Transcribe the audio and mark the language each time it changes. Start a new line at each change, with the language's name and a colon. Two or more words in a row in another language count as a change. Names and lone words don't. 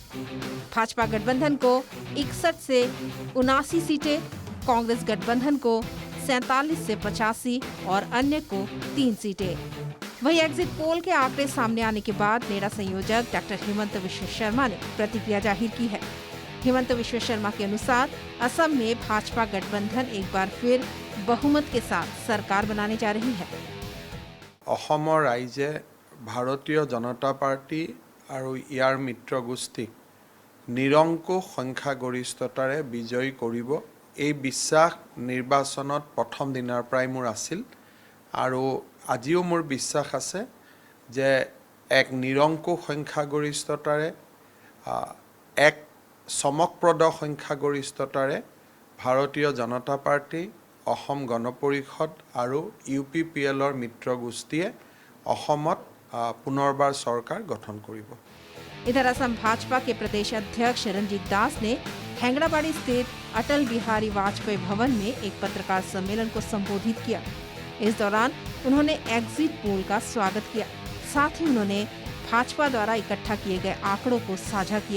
Hindi: भाजपा गठबंधन को 61 से 79 सीटें, कांग्रेस गठबंधन को 47 से 85 और अन्य को 3 सीटें। वहीं
English: exit poll
Hindi: के आंकड़े सामने आने के बाद नेडा संयोजक डॉक्टर हिमंत विश्व शर्मा ने प्रतिक्रिया जाहिर की है। हिमंत विश्व शर्मा के अनुसार असम में भाजपा गठबंधन एक बार फिर बहुमत के साथ सरकार बनाने जा रही है।
Assamese: অসমৰ ৰাইজে ভাৰতীয় জনতা পাৰ্টি আৰু ইয়াৰ মিত্ৰগোষ্ঠীক নিৰংকুশ সংখ্যাগৰিষ্ঠতাৰে বিজয়ী কৰিব, এই বিশ্বাস নিৰ্বাচনত প্ৰথম দিনৰ পৰাই মোৰ আছিল আৰু আজিও মোৰ বিশ্বাস আছে যে এক নিৰংকুশ সংখ্যাগৰিষ্ঠতাৰে এক চমকপ্ৰদ সংখ্যাগৰিষ্ঠতাৰে ভাৰতীয় জনতা পাৰ্টি, অসম গণ পৰিষদ আৰু ইউপিপিএলৰ মিত্ৰগোষ্ঠীয়ে অসমত পুনৰবাৰ চৰকাৰ গঠন কৰিব।
Hindi: इधर असम भाजपा के प्रदेश अध्यक्ष रंजीत दास ने हेंगड़ाबाड़ी स्थित अटल बिहारी वाजपेयी भवन में एक पत्रकार सम्मेलन को संबोधित किया। इस दौरान उन्होंने
English: exit poll
Hindi: का स्वागत किया। साथ ही उन्होंने भाजपा द्वारा इकट्ठा किए गए आंकड़ों को साझा किया।